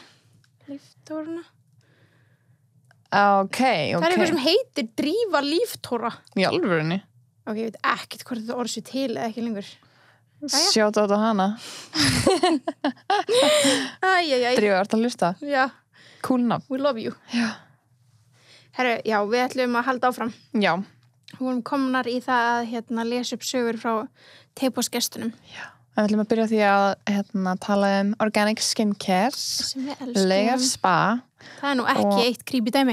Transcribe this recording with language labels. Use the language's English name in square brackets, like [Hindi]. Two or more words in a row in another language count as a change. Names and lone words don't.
[Icelandic] Líftóruna. Ok. Það er eitthvað sem heitir Drífa Líftóra. Í alvörunni? Ok, ég veit ekkert hvort þetta orð sé til eða ekki lengur. Sjáta á hana. Drífa, ertu að hlusta? Já. Cool nafn. [English] We love you. [Icelandic] Já. Herru, já, við ætlum að halda áfram. Já. Við vorum komnar í það að lesa upp sögur frá teipósgestunum. Já. Við ætlum að byrja því að tala [English] organic skincare. [Icelandic] Sem við elskum. Legar spa. Það er nú ekki eitt creepy dæmi.